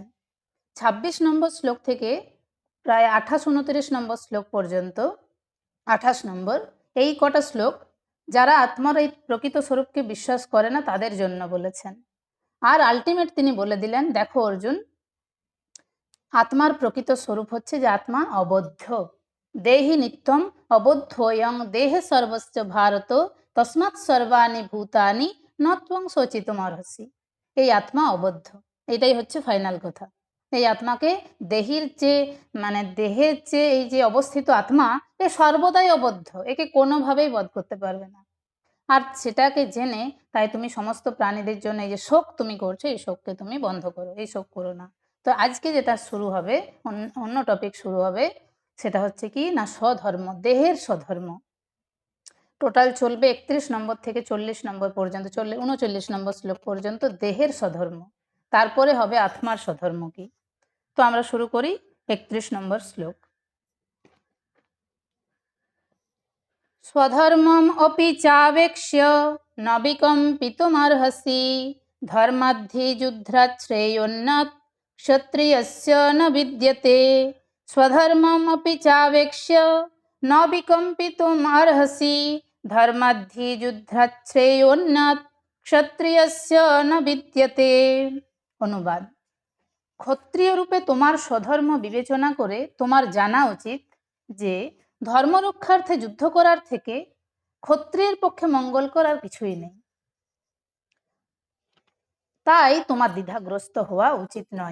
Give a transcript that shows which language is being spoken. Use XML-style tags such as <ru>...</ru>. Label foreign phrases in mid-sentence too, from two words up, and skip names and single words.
<bn>26 নম্বর শ্লোক থেকে প্রায় 28-29 নম্বর শ্লোক পর্যন্ত, 28 নম্বর, এই কটা শ্লোক যারা আত্মার এই প্রকৃত স্বরূপকে বিশ্বাস করে না তাদের জন্য বলেছেন। আর আলটিমেট তিনি বলে দিলেন, দেখো অর্জুন, আত্মার প্রকৃত স্বরূপ হচ্ছে যে আত্মা অবদ্ধ,</bn> <sa>দেহি নিত্যম অবদ্ধয়ং দেহে সর্বস্ব ভারত তস্মাৎ সর্বাণি ভূতানি নত্বং শোচিতুমর্হসি।</sa> <bn>এই আত্মা অবদ্ধ, এটাই হচ্ছে ফাইনাল কথা। এই আত্মাকে দেহের যে এই যে অবস্থিত আত্মা, এ সর্বদাই অবদ্ধ, একে কোনোভাবেই বধ করতে পারবে না। আর সেটাকে জেনে তাই তুমি সমস্ত প্রাণীদের জন্য এই যে শোক তুমি করছো, এই শোককে তুমি বন্ধ করো, এই শোক করো না। তো আজকে যেটা শুরু হবে, অন্য টপিক শুরু হবে, সেটা হচ্ছে কি না স্বধর্ম, দেহের স্বধর্ম। টোটাল চলবে 31 নম্বর থেকে 40 নম্বর পর্যন্ত, 39 নম্বর শ্লোক পর্যন্ত দেহের স্বধর্ম। তারপরে হবে আত্মার স্বধর্ম কি। তো আমরা শুরু করি 31 নম্বর শ্লোক।</bn> <sa>স্বধর্মম অপি চাবেক্ষ্য ন বিকম্পিতুমর্হসি ধর্মাদ্ধি যুদ্ধাৎ শ্রেয়োন্নত ক্ষত্রিয়স্য ন বিদ্যতে। স্বধর্মম অপি চাবেক্ষ্য ন বিকম্পিতুমর্হসি ধর্মাদ্ধি যুদ্ধাৎ শ্রেয়োন্নত ক্ষত্রিয়স্য ন বিদ্যতে।</sa> <bn>অনুবাদ: ক্ষত্রিয় রূপে তোমার স্বধর্ম বিবেচনা করে তোমার জানা উচিত যে ধর্মরক্ষার্থে যুদ্ধ করার থেকে ক্ষত্রিয়ের পক্ষে মঙ্গল করার কিছুই নেই। তাই তোমার দ্বিধাগ্রস্ত হওয়া উচিত নয়।</bn>